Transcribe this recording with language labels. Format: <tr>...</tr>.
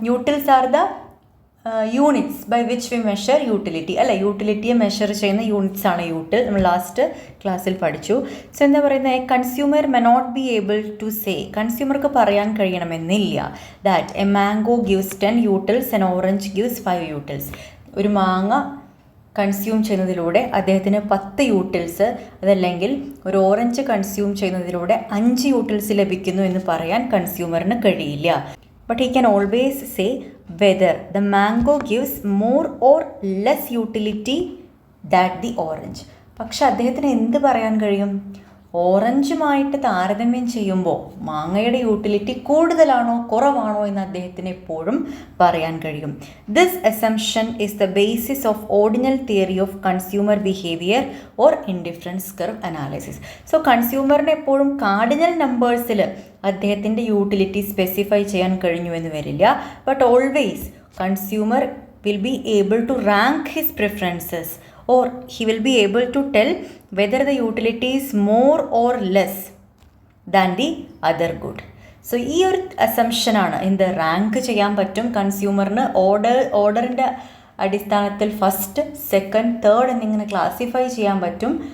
<en>Utils are the units by which we measure utility.</en> <ml>അല്ല, യൂട്ടിലിറ്റിയെ measure ചെയ്യുന്ന units ആണ് യൂട്ടിൽ. നമ്മൾ ലാസ്റ്റ് ക്ലാസ്സിൽ പഠിച്ചു. സോ എന്താ പറയുന്നത്?</ml> <en>a consumer may not be able to say,</en> <ml>കൺസ്യൂമർക്ക് പറയാൻ കഴിയണമെന്നില്ല</ml> <en>That a mango gives 10 utils and orange gives 5 utils.</en> <ml>ഒരു മാങ്ങ കൺസ്യൂം ചെയ്യുന്നതിലൂടെ അദ്ദേഹത്തിന് 10 യൂട്ടിൽസ്, അതല്ലെങ്കിൽ ഒരു ഓറഞ്ച് കൺസ്യൂം ചെയ്യുന്നതിലൂടെ 5 യൂട്ടിൽസ് ലഭിക്കുന്നു എന്ന് പറയാൻ കൺസ്യൂമറിന് കഴിയില്ല.</ml> <en>But he can always say whether the mango gives more or less utility that the orange.</en> <ml>പക്ഷെ അദ്ദേഹത്തിന് എന്ത് പറയാൻ കഴിയും? ഓറഞ്ചുമായിട്ട് താരതമ്യം ചെയ്യുമ്പോൾ മാങ്ങയുടെ യൂട്ടിലിറ്റി കൂടുതലാണോ കുറവാണോ എന്ന് അദ്ദേഹത്തിന് എപ്പോഴും പറയാൻ കഴിയും.</ml> <en>This assumption is the basis of ordinal theory of consumer behaviour or indifference curve analysis.</en> <ml>So കൺസ്യൂമറിന് എപ്പോഴും കാർഡിനൽ നമ്പേഴ്സിൽ അദ്ദേഹത്തിൻ്റെ യൂട്ടിലിറ്റി സ്പെസിഫൈ ചെയ്യാൻ കഴിഞ്ഞു എന്ന് വരില്ല.</ml> <en>But always consumer will be able to rank his preferences or he will be able to tell whether the utility is more or less than the other good.</en> <ml>So ഈ ഒരു അസംഷനാണ് എന്ത് rank ചെയ്യാൻ പറ്റും കൺസ്യൂമറിന്. ഓർഡറിൻ്റെ അടിസ്ഥാനത്തിൽ ഫസ്റ്റ്, സെക്കൻഡ്, തേർഡ് എന്നിങ്ങനെ classify ചെയ്യാൻ പറ്റും.</ml>